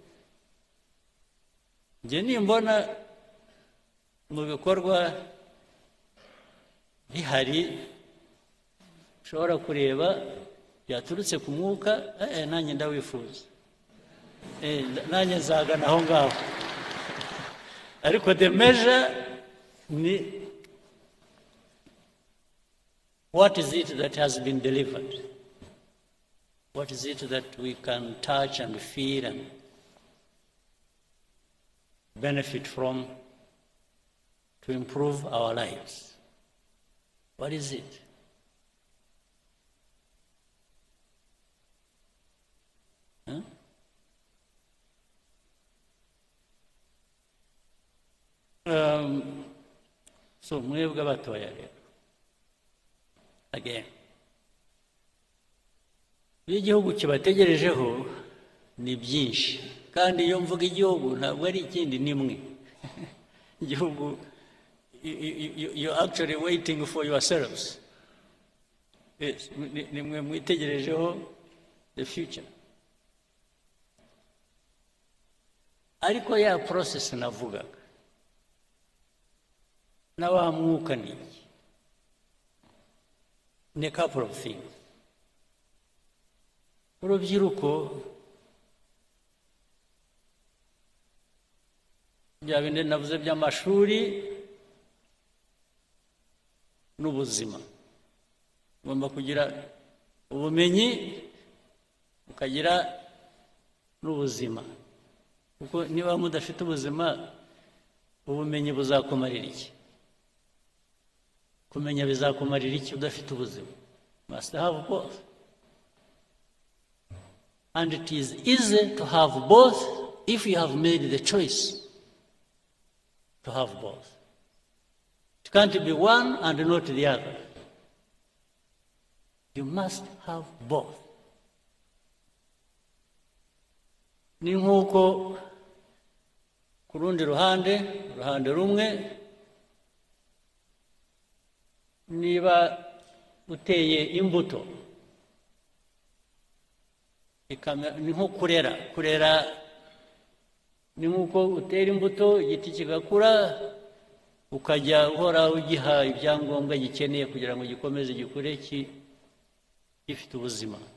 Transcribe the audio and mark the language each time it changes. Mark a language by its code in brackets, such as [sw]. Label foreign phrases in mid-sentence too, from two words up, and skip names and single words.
[rw] Njye nimbona mu bikorwa bihari ushobora kureba byaturutse ku mwuka, nanjye ndawifuza, nanjye nzagana aho ngaho. [en] Ariko the measure ni what is it that has been delivered? What is it that we can touch and feel and benefit from to improve our lives? What is it? So mwebwe abatoya rero, again, iyo igihugu kibategerejeho ni byinshi, kandi iyo mvuga igihugu ntabwo ari ikindi nimwe. Igihugu, you're actually waiting for yourselves. Yes, [rw] nimwe mwitegerejeho [en] the future. [rw] Ariko ya process navugaga, na wa mwuka ni [en] a couple of things. [rw] Urubyiruko bya bindi navuze by'amashuri n'ubuzima, ugomba kugira ubumenyi ukagira n'ubuzima, kuko niba mudafite ubuzima, ubumenyi buzakumarira iki? Kumenya bizakumarira iki udafite ubuzima? [en] Must have both. And it is easy to have both if you have made the choice to have both. It can't be one and not the other. You must have both. [rw] Ni nk'uko ku rundi ruhande rumwe, niba uteye imbuto, ni nko kurera ni nk'uko utera imbuto, igiti kigakura, ukajya uhora ugiha ibyangombwa gikeneye kugira ngo gikomeze gikure gifite ubuzima.